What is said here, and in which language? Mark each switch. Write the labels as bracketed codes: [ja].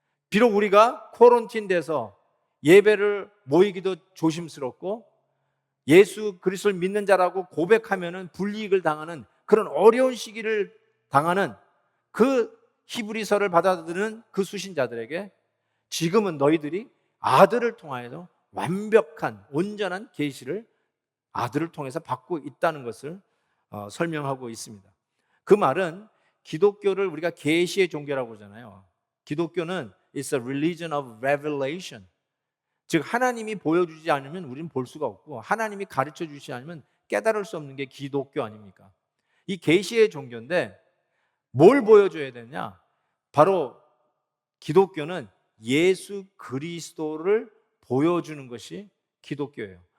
[ko] 비록 우리가 코런틴 돼서 예배를 모이기도 조심스럽고 예수 그리스도를 믿는 자라고 고백하면은 불이익을 당하는 그런 어려운 시기를 당하는 그 히브리서를 받아들이는 그 수신자들에게 지금은 너희들이 아들을 통하여서 완벽한 온전한 계시를 아들을 통해서 받고 있다는 것을 설명하고 있습니다. 그 말은 기독교를 우리가 계시의 종교라고 하잖아요. [en] 기독교는 It's a religion of revelation. [ko] 즉 하나님이 보여주지 않으면 우리는 볼 수가 없고 하나님이 가르쳐 주시지 않으면 깨달을 수 없는 게 기독교 아닙니까? 이 계시의 종교인데 뭘 보여줘야 되냐? 바로 기독교는 예수 그리스도를 보여주는 것이 기독교예요.